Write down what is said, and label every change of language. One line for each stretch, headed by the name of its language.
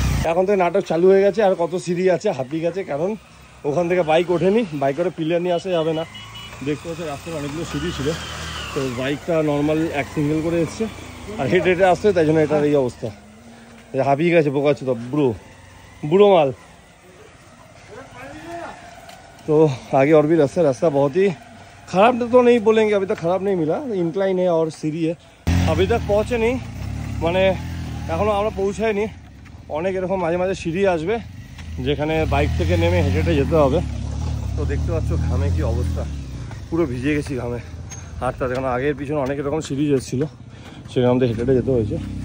Bangla: এখন তো নাটক চালু হয়ে গেছে, আর কত সিঁড়ি আছে, হাঁপিয়ে গেছে, কারণ ওখান থেকে বাইক ওঠেনি, বাইক করে পিলিয়ার নিয়ে আসা যাবে না। দেখতে পাচ্ছি রাস্তায় অনেকগুলো সিঁড়ি ছিল, তো বাইকটা নর্মাল এক সিঙ্গেল করে এসছে, আর হেঁটে আসছে, তাই জন্য এটার এই অবস্থা, হাঁপিয়ে গেছে বোকাচ্ছে তো, বুড়ো माल।
Hindi: तो आगे और भी रास्ता बहुत ही ख़राब तो नहीं बोलेंगे, अभी तक ख़राब नहीं मिला, इंक्लाइन है और सीढ़ी है। अभी तक पहुँचे नहीं,
Bangla: মানে এখনও আমরা পৌঁছাইনি। অনেক এরকম মাঝে মাঝে সিঁড়ি আসবে, যেখানে বাইক থেকে নেমে হেঁটে যেতে হবে। তো দেখতে পাচ্ছ ঘামে কি অবস্থা, পুরো ভিজে গেছি ঘামে হাঁটতে, কারণ আগের পিছনে অনেক এরকম সিঁড়ি এসেছিলো, সেখানে আমাদের হেঁটে যেতে হয়েছে।